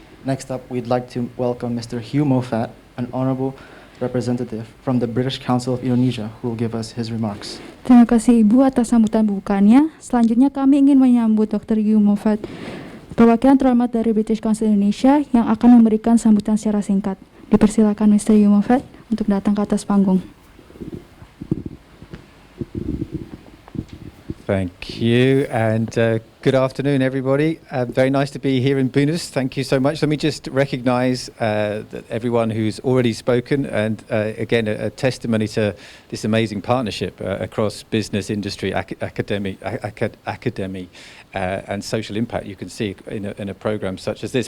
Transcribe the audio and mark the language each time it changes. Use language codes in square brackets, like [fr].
[en] Next up, we'd like to welcome Mr. Hugh Moffat, an honorable representative from the British Council of Indonesia, who will give us his remarks. [id] Terima kasih Ibu atas sambutan pembukaannya. Selanjutnya kami ingin menyambut Dr. Hugh Moffat, perwakilan terhormat dari British Council Indonesia yang akan memberikan sambutan secara singkat. Dipersilakan Mr. Hugh Moffat untuk datang ke atas panggung. [en] Thank you, and good afternoon, everybody. Very nice to be here in Bunus. Thank you so much. Let me just recognise that everyone who's already spoken, and again, a testimony to this amazing partnership across business, industry, academy, and social impact you can see in a programme such as this.